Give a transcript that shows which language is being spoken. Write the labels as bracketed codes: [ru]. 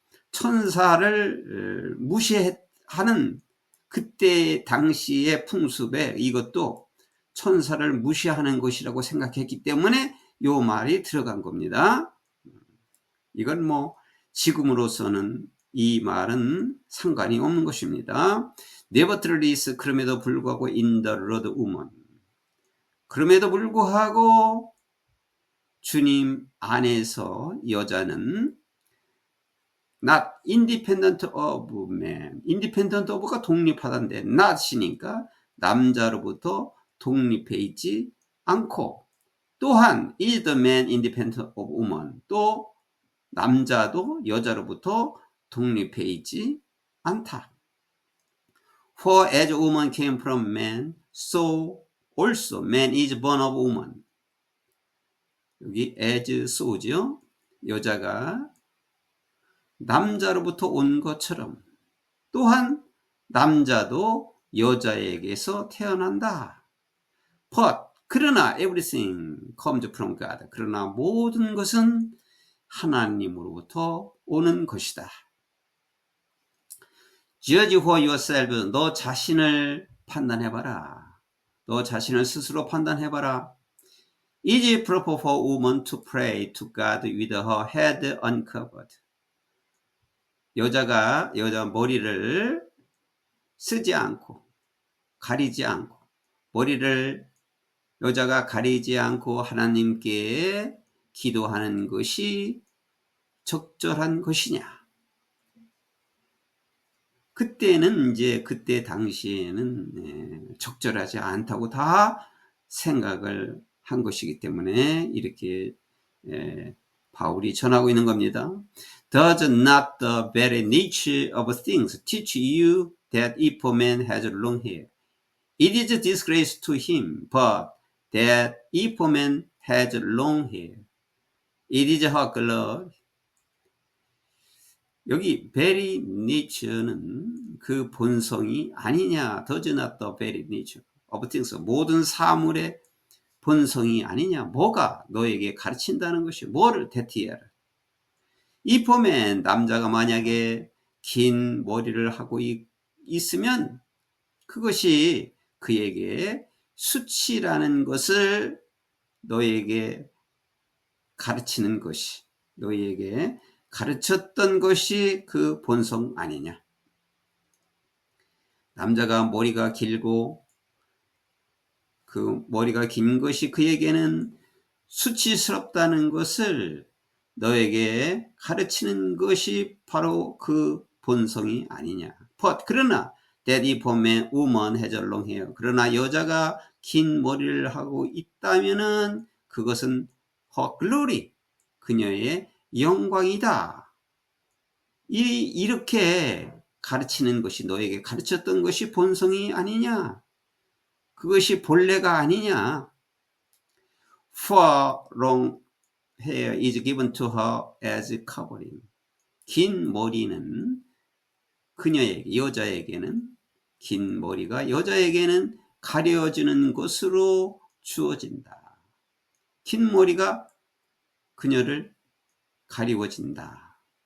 [ko] 천사를 무시하는 그때 당시의 풍습에 이것도 천사를 무시하는 것이라고 생각했기 때문에 이 말이 들어간 겁니다. 이건 뭐 지금으로서는 이 말은 상관이 없는 것입니다. [en] Nevertheless, [ko] 그럼에도 불구하고 [en] in the Lord woman. [ko] 그럼에도 불구하고 주님 안에서 여자는 [en] not independent of man. [ko] independent of가 독립하다인데 not이니까 남자로부터 독립해 있지 않고, 또한 [en] is the man independent of woman. [ko] 또 남자도 여자로부터 독립해 있지 않다. [en] For as woman came from man, so also man is born of woman. [ko] 여기 as so죠. 여자가 남자로부터 온 것처럼 또한 남자도 여자에게서 태어난다. [en] But [ko] 그러나 [en] everything comes from God. [ko] 그러나 모든 것은 하나님으로부터 오는 것이다. [en] Judge for yourself. [ko] 너 자신을 판단해봐라. 너 자신을 스스로 판단해봐라. [en] Is it proper for a woman to pray to God with her head uncovered? [ko] 여자 머리를 쓰지 않고 가리지 않고 여자가 가리지 않고 하나님께 기도하는 것이 적절한 것이냐? 그때 당시에는 적절하지 않다고 다 생각을 한 것이기 때문에 이렇게 바울이 전하고 있는 겁니다. [en] Does not the very nature of things teach you that if a man has long hair, it is a disgrace to him, but that if a man has long hair, it is her glory. [ko] 여기 [en] very nature [ko] 는 그 본성이 아니냐. [en] Does not the very nature of things. [ko] 모든 사물의 본성이 아니냐. 뭐가 너에게 가르친다는 것이 뭐를 대티해라. 이 폼엔 남자가 만약에 긴 머리를 하고 있으면 그것이 그에게 수치라는 것을 너에게 가르치는 것이, 너에게 가르쳤던 것이 그 본성 아니냐. 남자가 머리가 길고 그 머리가 긴 것이 그에게는 수치스럽다는 것을 너에게 가르치는 것이 바로 그 본성이 아니냐. [en] But [ko] 그러나 [en] that if a woman has long hair. [ko] 그러나 여자가 긴 머리를 하고 있다면은 그것은 [en] her glory. [ko] 그녀의 영광이다. 이렇게 가르치는 것이 너에게 가르쳤던 것이 본성이 아니냐. 그것이 본래가 아니냐. [en] For long hair is given to her as covering. [ko] 긴 머리는 여자에게는 긴 머리가 여자에게는 가려주는 것으로 주어진다. 긴 머리가 그녀를 가리워진다.